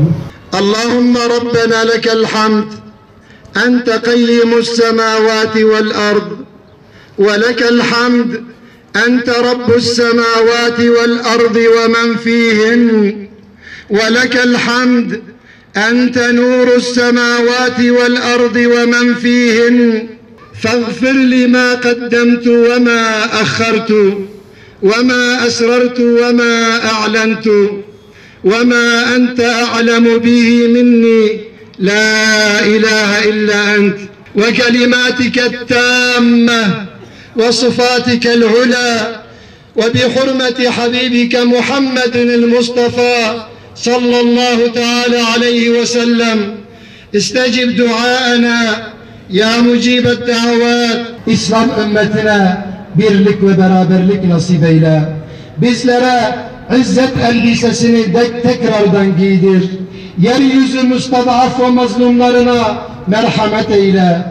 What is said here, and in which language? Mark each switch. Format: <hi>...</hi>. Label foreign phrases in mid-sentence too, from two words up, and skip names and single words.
<ar>اللهم ربنا لك الحمد. أنت قيم السماوات والأرض. ولك الحمد. أنت رب السماوات والأرض ومن فيهن. ولك الحمد. أنت نور السماوات والأرض ومن فيهن. فاغفر لي ما قدمت وما أخرت وما أسررت وما أعلنت وما أنت أعلم به مني لا إله إلا أنت وكلماتك التامة وصفاتك العلى وبحرمة حبيبك محمد المصطفى صلى الله تعالى عليه وسلم استجب دعاءنا يا مجيب الدعوات.</ar> <tr>İslam ümmetine birlik ve beraberlik nasip eyle. Bizlere izzet elbisesini tekrardan giydir. Yeryüzü müstadaf ve mazlumlarına merhamet eyle.</tr>